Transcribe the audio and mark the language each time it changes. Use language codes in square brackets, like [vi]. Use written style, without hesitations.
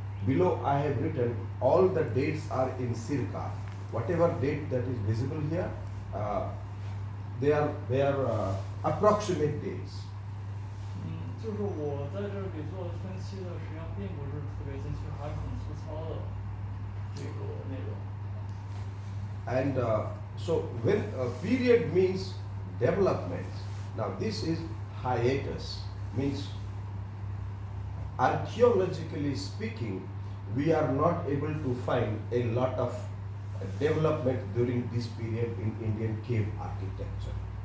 [en] Below I have written all the dates are in circa. Whatever date that is visible here, they are approximate dates. [zh] 就是我在这里做的分析的，实际上并不是特别精确，还是很粗糙的这个内容。 [en] And so when period means development, now this is hiatus, means archaeologically speaking, we are not able to find a lot of development during this period in Indian cave architecture.